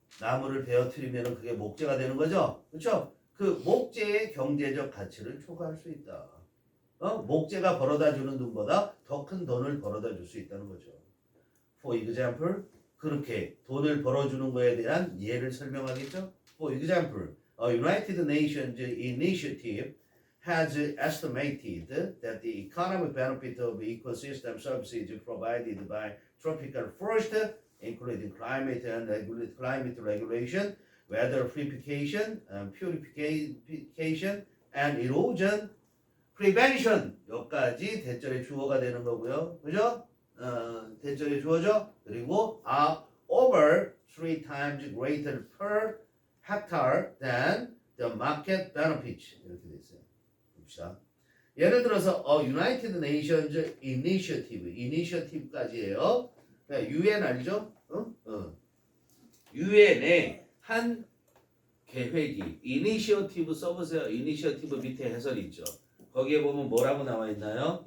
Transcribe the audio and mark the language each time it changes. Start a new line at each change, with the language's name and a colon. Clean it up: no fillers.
Korean: 나무를 베어트리면 그게 목재가 되는 거죠. 그렇죠? 그 목재의 경제적 가치를 초과할 수 있다. 목재가 벌어다 주는 돈보다 더 큰 돈을 벌어다 줄 수 있다는 거죠.
English: For example,
Korean: 그렇게 돈을 벌어주는 거에 대한 예를 설명하겠죠.
English: For example, a United Nations initiative has estimated that the economic benefit of ecosystem services provided by tropical forest, including climate and climate regulation, weather purification, purification and erosion prevention
Korean: 여기까지 대절의 주어가 되는 거고요. 그죠? 대절의 주어죠.
English: 그리고 are over 3 times greater per hectare than the market benefits
Korean: 이렇게 돼 있어요. 봅시다. 예를 들어서 United Nations Initiative까지예요. 그러니까 UN 알죠? UN의 한 계획이 이니시어티브 써보세요. 이니시어티브 밑에 해설이 있죠. 거기에 보면 뭐라고 나와 있나요?